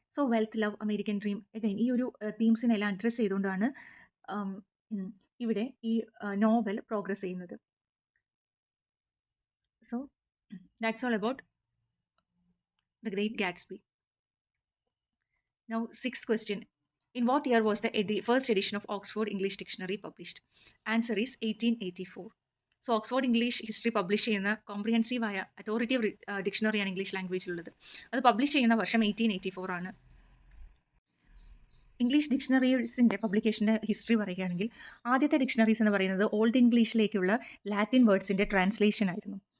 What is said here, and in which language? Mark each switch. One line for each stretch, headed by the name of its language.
Malayalam: So wealth, love, American dream, again ഈ ഒരു തീംസിനെല്ലാം address ചെയ്തുകൊണ്ടാണ് ഇവിടെ ഈ നോവൽ പ്രോഗ്രസ് ചെയ്യുന്നത്.
English: So that's all about the Great Gatsby. Now 6th question. In what year was the first edition of Oxford English Dictionary published? Answer is 1884.
Malayalam: So Oxford English history publish ചെയ്യുന്ന കോംപ്രിഹെൻസീവായ അതോറിറ്റീവ് ഡിക്ഷണറിയാണ് English ലാംഗ്വേജിലുള്ളത്. അത് publish ചെയ്യുന്ന വർഷം 1884 ആണ്. English ഡിക്ഷണറീസിൻ്റെ പബ്ലിക്കേഷൻ്റെ history പറയുകയാണെങ്കിൽ ആദ്യത്തെ dictionaries എന്ന് പറയുന്നത് old ഇംഗ്ലീഷിലേക്കുള്ള Latin വേർഡ്സിൻ്റെ translation ആയിരുന്നു.